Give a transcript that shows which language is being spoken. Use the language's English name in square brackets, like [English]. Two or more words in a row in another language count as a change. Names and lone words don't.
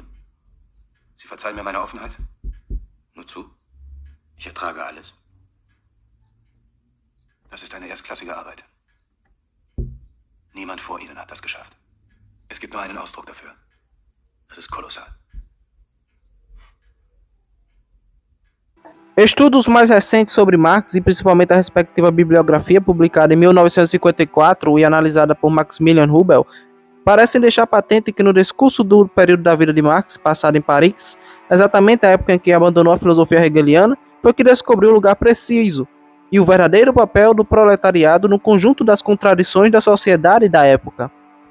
[German] Sie verzeihen mir meine Offenheit? Nur zu. Ich ertrage alles. Das ist eine erstklassige Arbeit. Niemand vor Ihnen hat das geschafft. Es gibt nur einen Ausdruck dafür. Das ist kolossal. [Portuguese] Estudos mais recentes sobre Marx e principalmente a respectiva bibliografia publicada em 1954 e analisada por Maximilian Rubel parecem deixar patente que no discurso do período da vida de Marx, passado em Paris, exatamente a época em que abandonou a filosofia hegeliana, foi que descobriu o lugar preciso e o verdadeiro papel do proletariado no conjunto das contradições da sociedade da época.